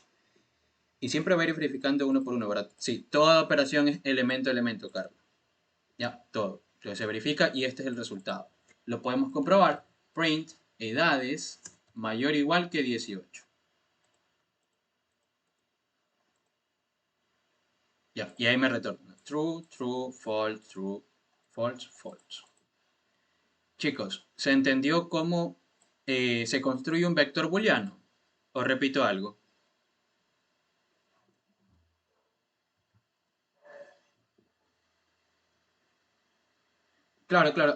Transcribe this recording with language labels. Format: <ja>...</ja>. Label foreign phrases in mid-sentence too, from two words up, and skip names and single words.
<es>Y siempre va a ir verificando uno por uno, ¿verdad? Sí, toda operación es elemento a elemento, Carlos. Ya, todo. Entonces se verifica y este es el resultado. Lo podemos comprobar. Print edades mayor o igual que 18. Ya, y ahí me retorna.</es> <en>True, true, false, true, false, false.</en> <es>Chicos, ¿se entendió cómo se construye un vector booleano? Os repito algo. Claro, claro.</es>